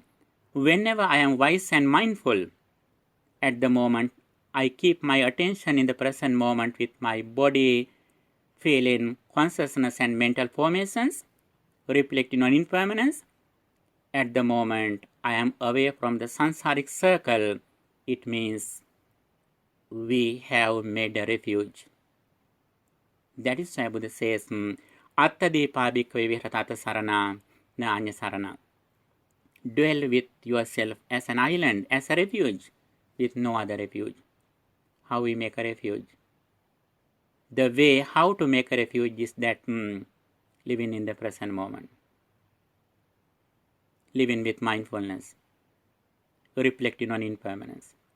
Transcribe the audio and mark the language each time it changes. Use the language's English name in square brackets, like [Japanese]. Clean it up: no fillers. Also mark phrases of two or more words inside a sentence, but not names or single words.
[English] Whenever I am wise and mindful, at the moment, I keep my attention in the present moment with my body, feeling, consciousness and mental formations, reflecting on impermanence. At the moment, I am away from the samsaric circle. It means we have made a refuge. That is why Buddha says, [Pali] Attadepa bhikkhave viharatata sarana na anya sarana. [English] Dwell with yourself as an island, as a refuge, with no other refuge. How we make a refuge? The way how to make a refuge is that living in the present moment. Living with mindfulness. Reflecting on impermanence.